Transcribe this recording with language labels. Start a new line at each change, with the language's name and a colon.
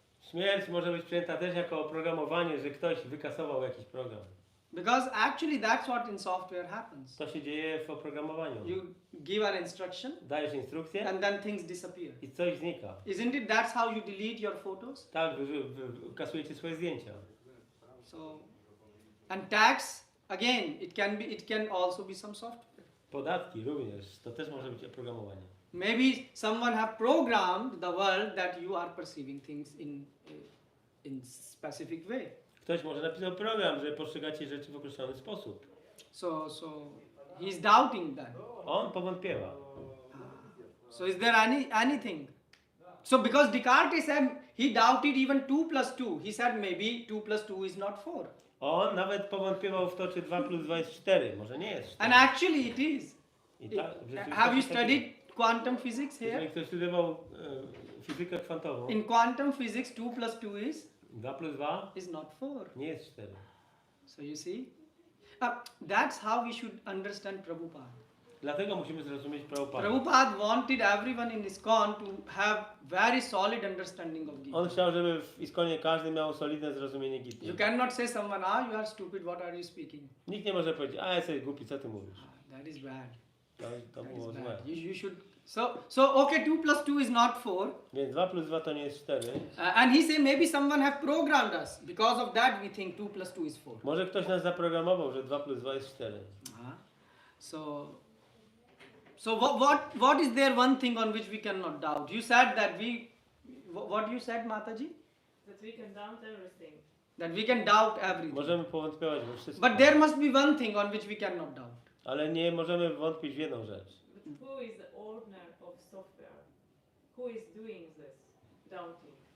Polish: Śmierć może być przyjęta też jako oprogramowanie, że ktoś wykasował jakiś program.
English: Because actually that's what in software happens.
Polish: To się dzieje w oprogramowaniu.
English: You give an instruction
Polish: Dajesz instrukcję
English: and then things disappear.
Polish: i coś znika.
English: Isn't it that's how you delete your photos?
Polish: Tak, kasujecie swoje zdjęcia.
English: So, and tax again, it can also be some software.
Polish: Podatki również, to też może być oprogramowanie.
English: Maybe someone have programmed the world that you are perceiving things in specific way.
Polish: Ktoś może napisał program, że postrzegacie rzeczy w określony sposób.
English: So he's doubting that.
Polish: On powątpiewa.
English: So is there anything? So because Descartes said he doubted even 2 plus 2, he said maybe 2 plus 2 is not 4.
Polish: On nawet powątpiewał w to, czy 2 plus 2 jest 4. Może nie jest 4.
English: And actually it is.
Polish: I tak, w rzeczywistości
English: Have you
Polish: tak
English: studied
Polish: jest.
English: quantum physics here?
Polish: Jeżeli ktoś studiował fizykę kwantową,
English: In quantum physics 2 plus 2
Polish: 2 plus 2
English: is not 4.
Polish: nie jest 4.
English: So you see? That's how we should understand Prabhupada.
Polish: Dlatego musimy zrozumieć Prabhupada.
English: Prabhupada wanted everyone in ISKCON to have very solid understanding of Gita.
Polish: On chciał, żeby w Iskonie każdy miał solidne zrozumienie Gity.
English: You cannot say someone, you are stupid, what are you speaking?
Polish: Nikt nie może powiedzieć, a jesteś głupi, co ty mówisz?
English: That is bad.
Polish: To
English: That
Polish: było
English: is
Polish: złe.
English: bad. You should. So okay, 2 plus 2 is not 4.
Polish: Więc 2 plus 2 to nie jest 4.
English: And he say maybe someone have programmed us. Because of that we think 2 plus 2 is 4.
Polish: Może ktoś nas zaprogramował, że 2 plus 2 jest 4.
English: So what is there one thing on which we cannot doubt? You said that what you said, Mataji? That we can doubt everything. That we can doubt everything.
Polish: Możemy powątpiewać we wszystkim.
English: But there must be one thing on which we cannot doubt.
Polish: Ale nie możemy wątpić w jedną rzecz.
English: But who is the owner of software? Who is doing this doubting?